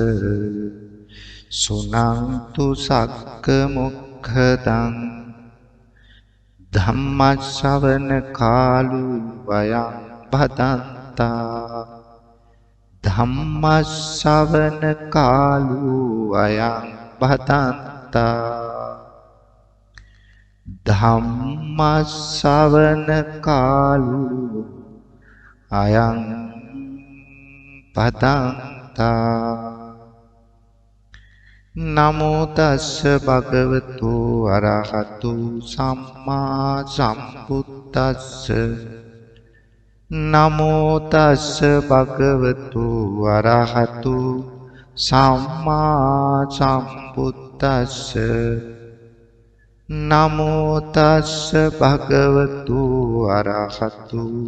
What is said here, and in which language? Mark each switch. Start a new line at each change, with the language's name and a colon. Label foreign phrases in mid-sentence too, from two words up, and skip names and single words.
Pali: සුනන්තු සග්ග මොක්ඛදං ධම්ම ශ්‍රවණ කාලු වයං භදන්තා ධම්ම ශ්‍රවණ කාලු වයං භදන්තා ධම්ම ශ්‍රවණ කාලු අයං පදන්තා. නමෝ තස්ස භගවතු අරහතු සම්මා සම්බුද්දස්ස නමෝ තස්ස භගවතු අරහතු සම්මා සම්බුද්දස්ස නමෝ තස්ස භගවතු අරහතු